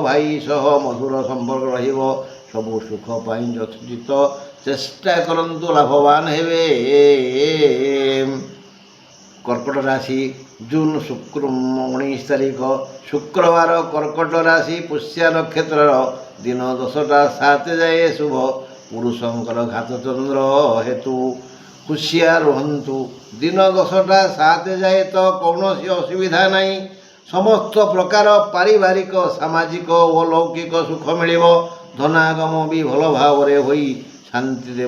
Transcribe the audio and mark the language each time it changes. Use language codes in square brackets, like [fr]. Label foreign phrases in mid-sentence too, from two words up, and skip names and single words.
[or] ଭାଇ ସହ ମଧୁର ସମ୍ପର୍କ ରହିବ। ସବୁ ସୁଖ ପାଇ ଯଥୋଚିତ ଚେଷ୍ଟା କରନ୍ତୁ ଲାଭବାନ ହେବେ। କର୍କଟ ରାଶି ଜୁନ 19 ତାରିଖ ଶୁକ୍ରବାର କର୍କଟ ରାଶି ପୁଷ୍ୟା ନକ୍ଷତ୍ର ଦିନ 10:07 ଯାଏ ଶୁଭ। ପୁରୁଷଙ୍କର ଘାତଚନ୍ଦ୍ର ହେତୁ ହୁସିଆର ରୁହନ୍ତୁ। ଦିନ 10ଟା 7 ଯାଏ ତ କୌଣସି ଅସୁବିଧା ନାହିଁ। ସମସ୍ତ ପ୍ରକାର ପାରିବାରିକ ସାମାଜିକ ଓ ଲୌକିକ ସୁଖ ମିଳିବ। ଧନାଗମ ବି ଭଲ ଭାବରେ ହୋଇ ଶାନ୍ତି ଦେବ।